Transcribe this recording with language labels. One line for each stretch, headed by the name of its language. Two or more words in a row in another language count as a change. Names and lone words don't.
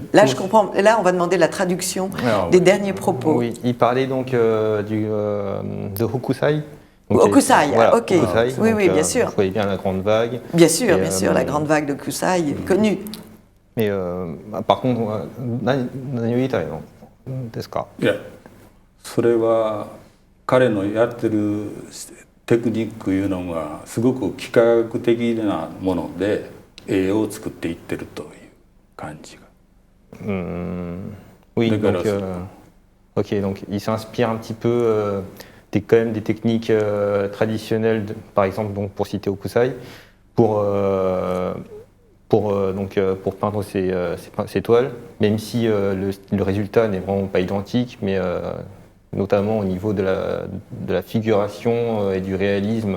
French: Là, je comprends. Là, on va demander la traduction des derniers propos. Oui, il parlait donc de Hokusai. Donc, Hokusai, voilà, ok. Hokusai, Oui, donc, oui, bien sûr. Vous voyez bien la grande vague. Bien sûr, la grande vague de Hokusai, connue. Mais par contre,
Japanese: 何を言いたいのですか？いや、それは彼のやってるテクニックいうのがすごく幾何学的なもので絵を作っていってるという感じが。
French: Oui, D'accord. ok, donc il s'inspire un petit peu quand même des techniques traditionnelles, par exemple, donc pour citer Hokusai, pour peindre ses toiles, même si le résultat n'est vraiment pas identique, mais notamment au niveau de la figuration et du réalisme